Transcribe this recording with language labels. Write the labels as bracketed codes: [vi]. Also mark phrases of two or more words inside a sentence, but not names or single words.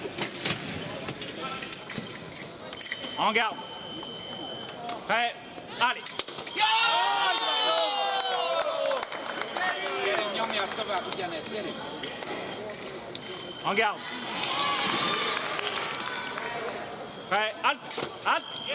[fr] En garde. Prêt. Allez. [hu] Gyerünk, nyomják tovább ugyanezt, gyerünk! [fr] En garde. Prêt. Halt. Halt.